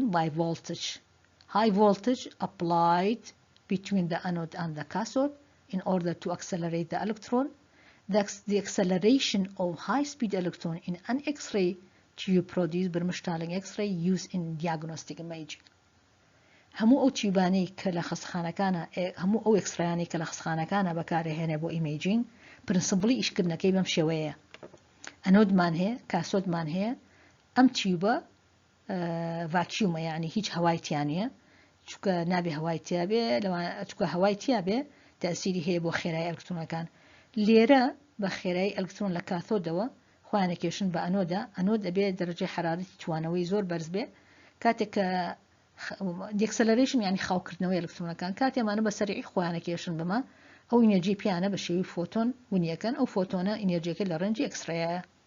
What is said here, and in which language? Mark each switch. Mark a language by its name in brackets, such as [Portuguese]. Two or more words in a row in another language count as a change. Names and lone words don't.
[English] By voltage. High voltage applied between the anode and the cathode in order to accelerate the electron. The acceleration of high-speed electron in an X-ray tube produced Bremsstrahlung X-ray used in diagnostic imaging. [Central Kurdish] هەموو ئەو تیوبانەی کە لە خەستخانەکانە هەموو ئەو ئەکسرایانی کە لە خەستخانەکانە بەکارهێنێ بۆ [English] imaging principle [Central Kurdish] ئیشکردنەکەی بەم شێوەیە ئەنۆدمان هەیە کاسۆدمان هەیە ئەم تیوبە ڤاکیومە یعنی هیچ هەوای تیان نیە چونکە نابێ هەوای تیا بێ چونکە هەوای تیا بێ تەسیری هەیە بۆ خێرای ئەلکترۆنەکان لێرە بە خێرای ئەلکترۆن لە کاثۆدەوە خوانەکێشن بە ئەنۆدا ئەنۆد ئەبێ دەرەجەی حرارەتی توانەوەی زۆر بەرز بێ کاتێک کە دیکسلریشن یعنی خاوکردنەوەی ئەلکترۆنەکان کاتێمانە بە سەریعی خۆیانەکێشن بمە ئەو ئینێرجی پیانە بە شێوی فۆتۆن ونیەکەن ئەو فۆتۆنە ئینێرجیەکە لە ڕێنجی ئەکسرەیە